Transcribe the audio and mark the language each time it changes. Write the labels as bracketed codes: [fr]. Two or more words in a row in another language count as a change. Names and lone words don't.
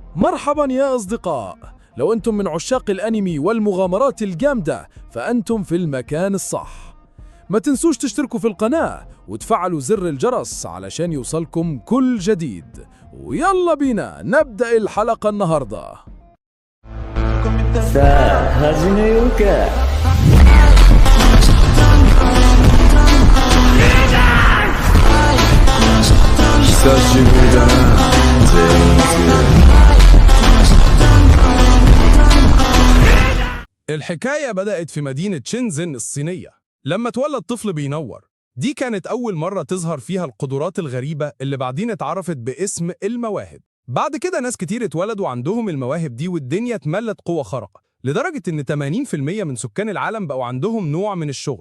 [ar] مرحبا يا أصدقاء. لو أنتم من عشاق الأنمي والمغامرات الجامدة فأنتم في المكان الصح. ما تنسوش تشتركوا في القناة وتفعلوا زر الجرس علشان يوصلكم كل جديد. ويلا بينا نبدأ الحلقة النهاردة. [ja] さあ始めようか。久しぶりだな全 [ar] الحكاية بدأت في مدينة شينزن الصينية لما اتولد طفل بينور. دي كانت أول مرة تظهر فيها القدرات الغريبة اللي بعدين اتعرفت باسم المواهب. بعد كده ناس كتير اتولدوا عندهم المواهب دي والدنيا اتملت قوة خارقة لدرجة إن 80% من سكان العالم بقوا عندهم نوع من الشغل.